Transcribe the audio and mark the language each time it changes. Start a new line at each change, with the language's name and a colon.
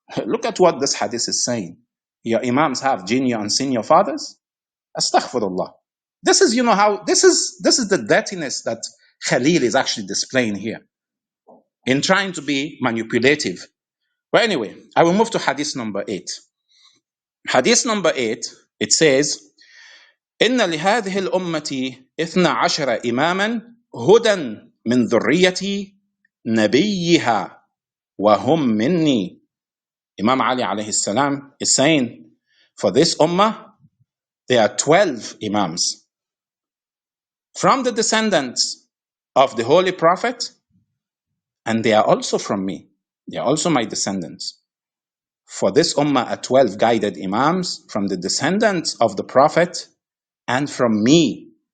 English: Look at what this hadith is saying. Your Imams have junior and senior fathers? Astaghfirullah. This is, how this is the dirtiness that Khalil is actually displaying here in trying to be manipulative. But anyway, I will move to hadith number 8. Hadith number 8, it says,
Arabic: إن لهذه الأمة 12 إماما هدى من ذرية نبيها وهم مني.
English: Imam Ali alayhi salam is saying, for this ummah, there are 12 imams from the descendants of the Holy Prophet, and they are also from me. They are also my descendants. For this ummah are 12 guided imams from the descendants of the Prophet and from me.